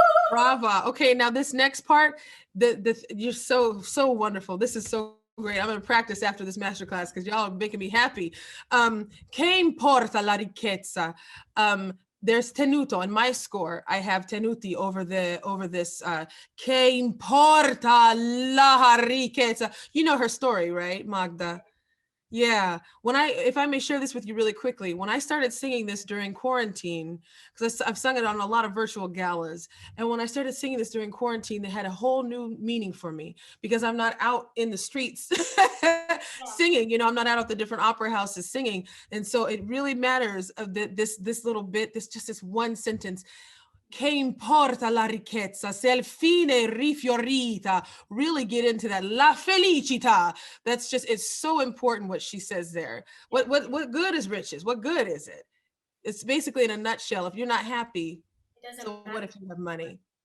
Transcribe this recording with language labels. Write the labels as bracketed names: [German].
[Italian] Brava. [English] Okay, now this next part, you're so wonderful. This is so great. I'm going to practice after this masterclass because y'all are making me happy. [Italian] Che importa la ricchezza? [English] There's tenuto in my score. I have tenuti over this. [Italian] Che importa la ricchezza? [English] You know her story, right, Magda? Yeah. If I may share this with you really quickly, when I started singing this during quarantine, because I've sung it on a lot of virtual galas, and when I started singing this during quarantine, they had a whole new meaning for me because I'm not out in the streets singing, you know, I'm not out at the different opera houses singing. And so it really matters of this little bit, this one sentence. [Italian] Che importa la ricchezza se al fine rifiorita. [English] Really get into that. [Italian] La felicità. [English] That's just, it's so important what she says there. What good is riches? What good is it? It's basically in a nutshell. If you're not happy, so what if you have money?